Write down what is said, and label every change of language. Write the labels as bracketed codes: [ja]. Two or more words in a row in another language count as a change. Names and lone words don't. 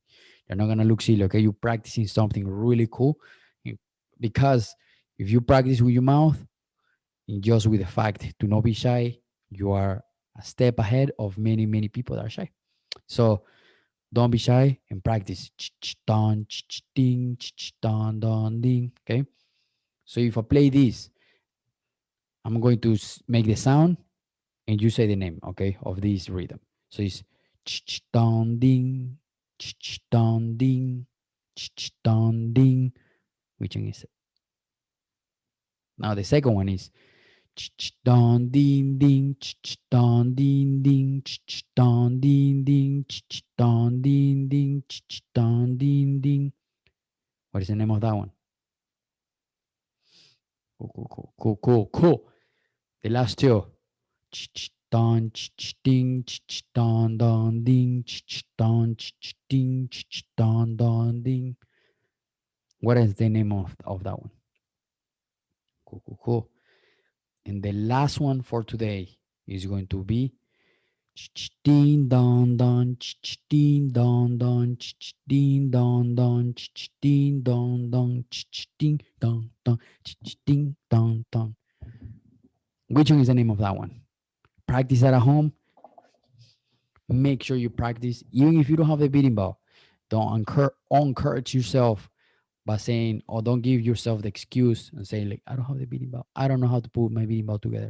[en] You're not gonna look silly. Okay, you're practicing something really cool. Because if you practice with your mouth and just with the fact to not be shy, you are a step ahead of many, many people that are shy. So don't be shy and practice. Don, ding, don, don, ding. Okay. So if I play this, I'm going to make the sound and you say the name, okay, of this rhythm. So it's don, ding, don, ding, don, ding. Which one is it? Now the second one is don, ding, ding, don, ding, ding, don, ding, ding, don, ding, ding, don, ding, ding. What is the name of that one? Cool, cool, cool, cool, cool, cool. The last two. Don, ding, don, don, ding, don, ding, don, don, ding. What is the name of that one? Cool, cool, cool. And the last one for today is going to be ding, don, don, ding, don, don, ding, don, don, ding, don, don, ding, don, don, ding, don, don. Which one is the name of that one? Practice that at home. Make sure you practice, even if you don't have the beating ball. Don't encourage yourself by saying, or don't give yourself the excuse and say, like, I don't have the beating ball. I don't know how to put my beating ball together.